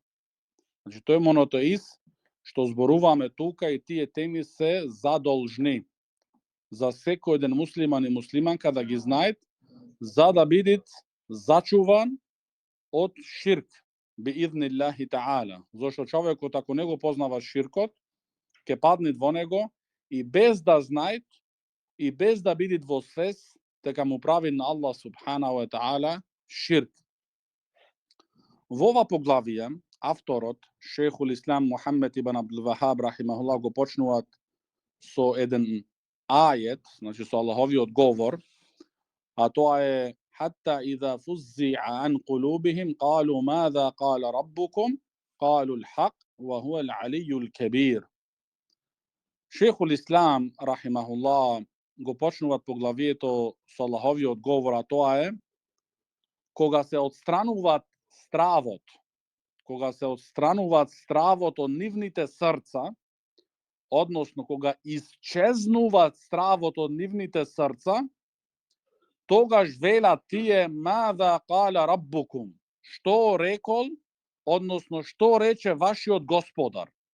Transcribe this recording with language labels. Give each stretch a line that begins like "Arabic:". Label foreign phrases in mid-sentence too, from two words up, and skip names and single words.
Macedonian: Значи, тој монотеист што зборуваме тука и тие теми се задолжни за секој еден муслиман и муслиманка да ги знаат, за да бидат зачуван од ширк
Arabic: بإذن الله تعالى.
Macedonian: Зошто човекот ако не го познава ширкот, ќе падне во него и без да знаат и без да бидат во свест дека му прави на Аллах
Arabic: سبحانه وتعالى
Macedonian: ширк. Во ова поглавие авторот Шейхул Ислам Мухаммед ибн Абдул Вахаб рахимахуллах го почнуваат со еден ајет, значи со Аллаховиот говор, а тоа е
Arabic: حتى إذا فزع عن قلوبهم قالوا ماذا قال ربكم قالوا الحق وهو العلي الكبير.
Macedonian: Шейхул Ислам рахимахуллах го почнуваат поглавието со Аллаховиот говор, а тоа е кога се отстрануваат стравот, од нивните срца, односно кога исчезнуваат стравот од нивните срца, тогаш велат тие
Arabic: ماذا قال ربكم,
Macedonian: што рекол, односно што рече вашиот господар.